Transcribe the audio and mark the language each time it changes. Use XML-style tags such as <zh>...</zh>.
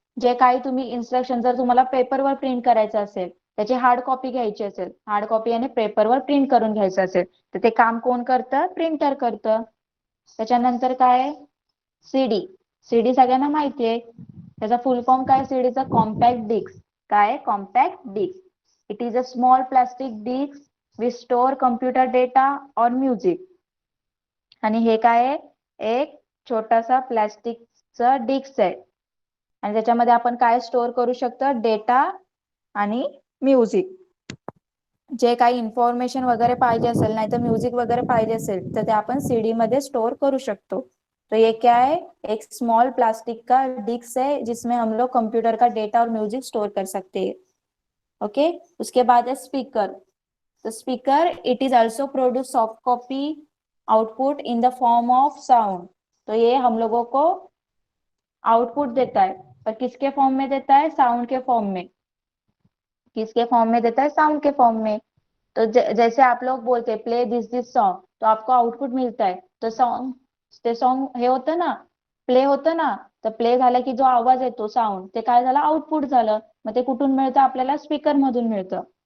<mr>जे काही तुम्ही इंस्ट्रक्शन, जर तुम्हाला पेपरवर प्रिंट करायचं असेल, त्याची हार्ड कॉपी घ्यायची असेल, हार्ड कॉपी आणि पेपरवर प्रिंट करून घ्यायचं असेल, तर ते काम कोण करतं, प्रिंटर करतं. त्याच्यानंतर काय, सीडी. सीडी सगळ्यांना माहिती आहे, त्याचा फुल फॉर्म काय सीडीचा, कॉम्पॅक्ट डिस्क. काय, compact disk.</mr> <en>It is a small plastic disc with store computer data और music.</en> <mr>आणि हे काय आहे, एक छोटासा प्लास्टिकचा डिस्क आहे आणि त्याच्यामध्ये आपण काय स्टोअर करू शकतो, डेटा आणि म्युझिक. जे काही इन्फॉर्मेशन वगैरे पाहिजे असेल, नाही तर म्युझिक वगैरे पाहिजे असेल, तर ते आपण सीडी मध्ये स्टोर करू शकतो.</mr> <hi>तो ये क्या है, एक स्मॉल प्लास्टिक का डिस्क है जिसमें हम लोग कंप्यूटर का डेटा और म्यूजिक स्टोर कर सकते हैं. ओके, उसके बाद है स्पीकर. तो speaker</hi> <en>It is also produce soft copy output in the form of sound.</en> <hi>तो ये हम लोगों को आउटपुट देता है, पर किसके फॉर्म में देता है, साउंड के फॉर्म में. किसके फॉर्म में देता है, साउंड के फॉर्म में. तो जैसे आप लोग बोलते हैं</hi> <en>play this song,</en> <hi>तो आपको आउटपुट मिळता है.</hi> <mr>तो सॉन्ग हे होतं ना, प्ले होतं ना, तर प्ले झालं की जो आवाज येतो, साऊंड, ते काय झालं, आउटपुट झालं. मग ते कुठून मिळतं आपल्याला, स्पीकर मधून मिळतं.</mr>